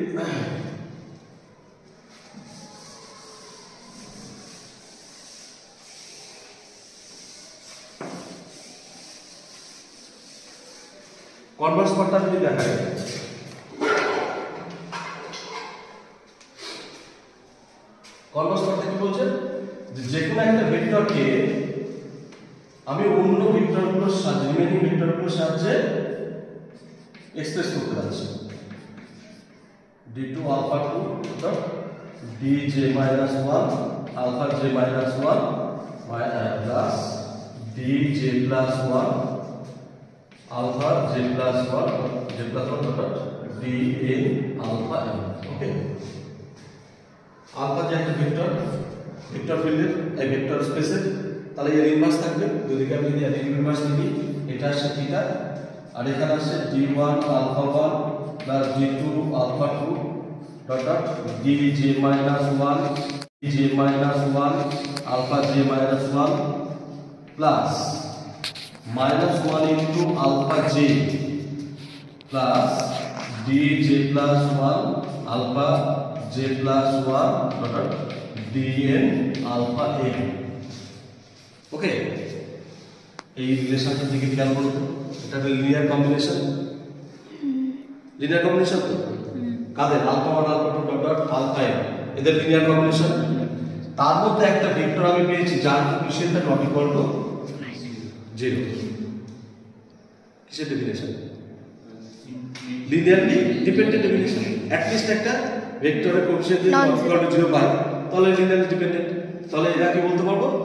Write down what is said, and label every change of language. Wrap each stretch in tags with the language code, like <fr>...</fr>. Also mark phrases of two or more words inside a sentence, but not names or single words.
<bn>কনভার্স করতে যদি দেখা যায় কনভার্স করতে কি বলছে যে কোনো একটা ভেক্টরকে আমি অন্য ভেক্টরগুলোর সাহায্যে রিমেনিং ভেক্টরগুলোর সাহায্যে এক্সপ্রেস করতে যাচ্ছি</bn> <en>d2 alpha 2 dot dj minus 1 alpha j minus 1 plus dj plus 1 alpha j plus 1 j plus 1 dot dn alpha n okay alpha</en> <bn>যে একটা ভেক্টর ফিল্ডের এই ভেক্টর স্পেসের তাহলে এর ইনভার্স থাকবে যদি আমি এর ইনভার্স নিই এটা আসছে থিটা আর এখানে আসছে</bn> <en>d1 alpha 1 plus d2 alpha 2 dot dj minus 1 dj minus 1 alpha j minus 1 plus minus 1 into alpha j plus dj plus 1 alpha j plus 1 dot dn alpha n ওকে</en> <bn>এই রিলেশনটা দিকে খেয়াল করুন এটা একটা</bn> <en>linear combination</en> <bn>তো কাদের</bn> <en>alpha 1 alpha 2 dot alpha n</en> <bn>এদের</bn> <en>linear combination</en> <bn>তার মধ্যে একটা ভেক্টর আমি পেয়েছি যার কোএফিসিয়েন্টটা</bn> <en>not equal to 0</en> <bn>কিসের</bn> <en>definition linearly dependent definition at least</en> <bn>একটা ভেক্টরের কোএফিসিয়েন্ট যদি</bn> <en>not equal to 0</en> <bn>পাই তাহলে</bn> <en>linearly dependent</en> <bn>তাহলে এটা কি বলতে পারবো</bn>